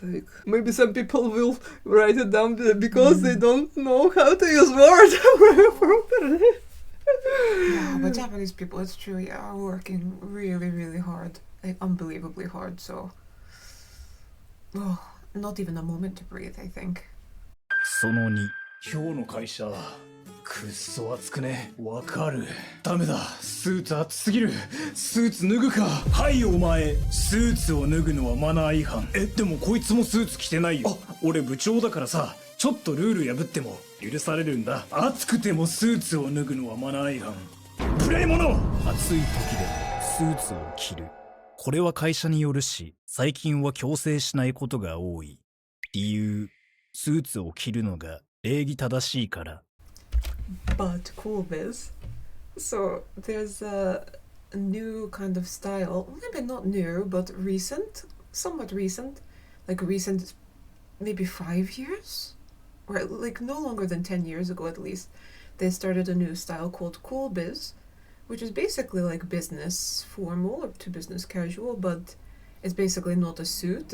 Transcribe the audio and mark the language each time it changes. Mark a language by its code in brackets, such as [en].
[en] Like, maybe some people will write it down because they don't know how to use Word properly. Yeah, but Japanese people, it's true, are working really, really hard. Like, unbelievably hard, so... Oh, not even a moment to breathe, I think. [ja] その2、今日の会社くっそ暑くね。わかる。ダメだ、スーツ暑すぎる。スーツ脱ぐか。はいお前、スーツを脱ぐのはマナー違反。でもこいつもスーツ着てないよ。俺部長だからさ、ちょっとルール破っても許されるんだ。暑くてもスーツを脱ぐのはマナー違反。無礼者。暑い時でもスーツを着る。これは会社によるし、最近は強制しないことが多い。理由、スーツを着るのが礼儀正しいから。 [en] But cool biz. So there's a new kind of style, maybe not new, but recent, somewhat recent, like recent, maybe 5 years, or like no longer than 10 years ago at least. They started a new style called cool biz, which is basically like business formal or to business casual, but it's basically not a suit.